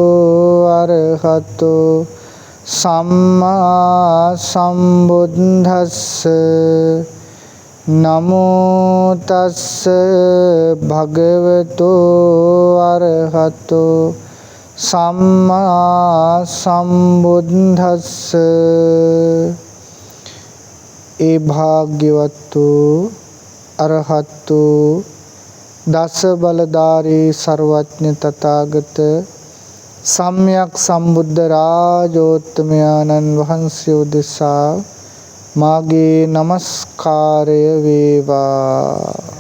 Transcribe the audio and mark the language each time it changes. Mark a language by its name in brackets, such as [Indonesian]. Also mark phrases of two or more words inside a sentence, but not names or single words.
[Pali] අරහතෝ සම්මා සම්බුද්දස්ස නමෝ තස්ස භගවතු අරහතෝ සම්මා සම්බුද්දස්ස. [Sinhala] ඒ භාග්‍යවතු අරහතු දස බලධාරී සර්වඥ තථාගත සම්්‍යක් සම්බුද්ධ රාජෝත්තමයන්න් වහන්සේ උදෙසා මාගේ නමස්කාරය වේවා.